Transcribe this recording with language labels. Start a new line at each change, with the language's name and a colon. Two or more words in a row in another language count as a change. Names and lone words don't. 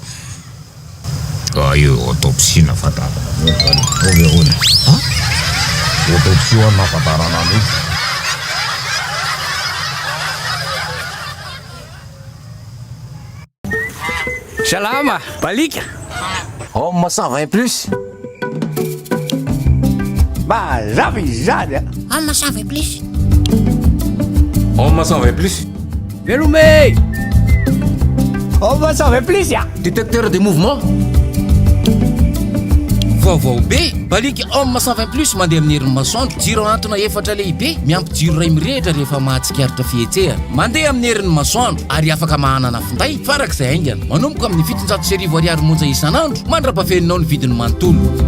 Malagasy: io autopsie nafatarana overona autopsie nafatarana io Salama, balika. Homme 120 plus. Mazava izany. Homme 120 plus. Homme 120 plus. Velomey. Homme 120 plus ya.
French: Détecteur de mouvement.
Malagasy: Vaovao be, balika homme 120 plus mandeha amin'ny herin'ny masoandro, jiro antona efatra lehibe, miampy jiro ray mirehitra rehefa mahatsikaritra fihetsehana. Mandeha amin'ny herin'ny masoandro ary afaka mahanana finday farak'izay aingana. Manomboka amin'ny 700 ariary monja isan'andro, mandrapafeninao ny vidiny manontolo.